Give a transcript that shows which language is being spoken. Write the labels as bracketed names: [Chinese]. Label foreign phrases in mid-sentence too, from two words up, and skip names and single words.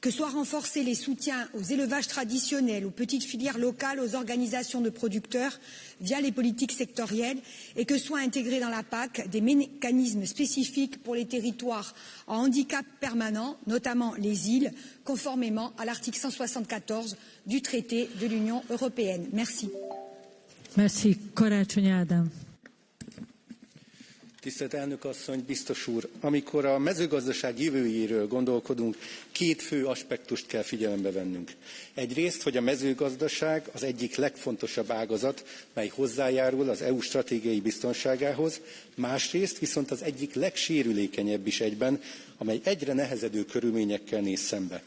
[French] Que soient renforcés les soutiens aux élevages traditionnels, aux petites filières locales, aux organisations de producteurs via les politiques sectorielles et que soient intégrés dans la PAC des mécanismes spécifiques pour les territoires en handicap permanent, notamment les îles, conformément à l'article 174 du traité de l'Union européenne. Merci. Merci. [Hungarian] Karácsony Ádám. Tisztelt elnök asszony, biztos úr! Amikor a mezőgazdaság jövőjéről gondolkodunk, két fő aspektust kell figyelembe vennünk. Egyrészt, hogy a mezőgazdaság az egyik legfontosabb ágazat, mely hozzájárul az EU stratégiai biztonságához, másrészt viszont az egyik legsérülékenyebb is egyben, amely egyre nehezedő körülményekkel néz szembe.